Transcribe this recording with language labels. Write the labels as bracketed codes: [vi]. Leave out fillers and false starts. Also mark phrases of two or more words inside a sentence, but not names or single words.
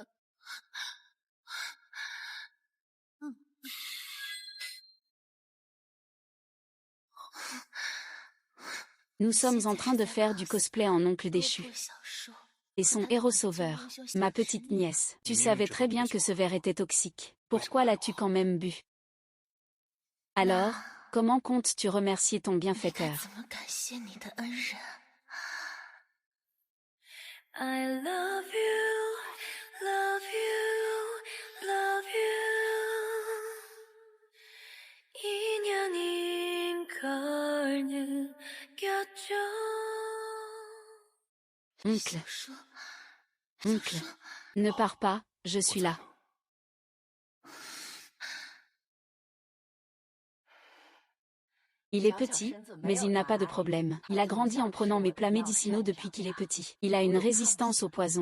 [fr] Nous sommes en train de faire du cosplay en oncle déchu. Et son héros sauveur, ma petite nièce. Tu savais très bien que ce verre était toxique. Pourquoi l'as-tu quand même bu? Alors, comment comptes-tu remercier ton bienfaiteur? [en] I love you Love you, love you. [ko] 인연인 걸 느꼈죠. [fr] Oncle. Oncle. Ne pars pas, je suis là. Il est petit, mais il n'a pas de problème. Il a grandi en prenant mes plats médicinaux depuis qu'il est petit. Il a une résistance au poison.